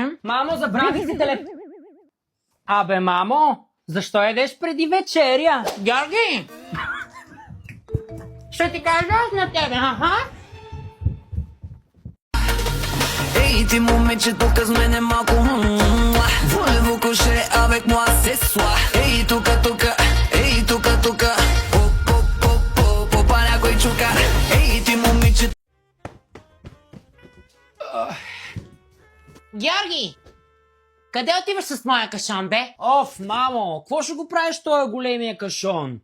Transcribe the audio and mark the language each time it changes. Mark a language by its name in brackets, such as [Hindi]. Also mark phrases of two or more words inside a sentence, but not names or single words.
[Bulgarian] Мамо, забрави си телефон. Абе, мамо, защо ядеш преди вечеря? Георги! Ще ти кажа аз на тебе, Ей, ти момиче, тук с мене малко [French] Voulez-vous coucher avec moi ce soir? [Bulgarian] Ей, тука, ей, тука Попа някой чука. Ей, ти момиче. Георги! Къде отиваш с моя кашон, бе? Оф, мамо, какво ще го правиш този големия кашон?